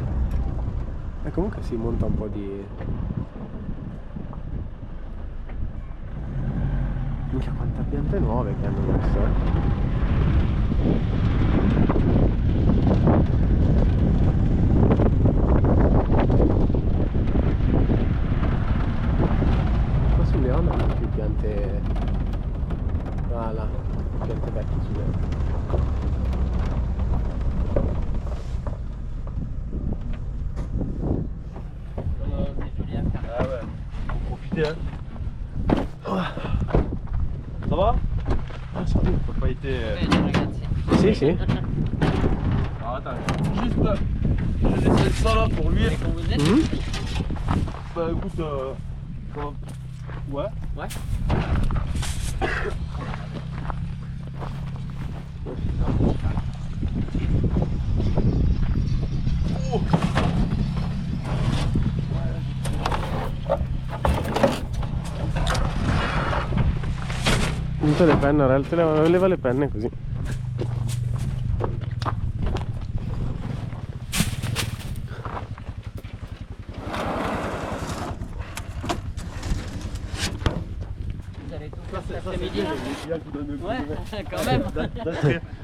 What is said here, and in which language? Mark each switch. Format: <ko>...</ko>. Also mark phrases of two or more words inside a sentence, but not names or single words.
<it>E comunque si monta un po' di... Minchia, quante piante nuove che hanno messo, Qua sul Leone hanno più piante... Ah là, piante vecchie sul Leone.</it> <fr>Ah ouais, faut profiter hein. Ça va? Ah, ça va. T'as pas été...</fr> <it>ragazzi. Sì, sì.</it> <fr>Alors attends, juste... Je vais laisser ça là pour lui. Quand vous êtes Mhm. Bah écoute, comment... Ouais. Ouais. Oh.</fr> <it>Tutte le penne, Aurel, te leva le penne così.</it> <fr>Vous avez tout Ça, fait cet c'est après-midi là? les gars qui donnent le coup Ouais, de main. quand même. D'entrée.</fr>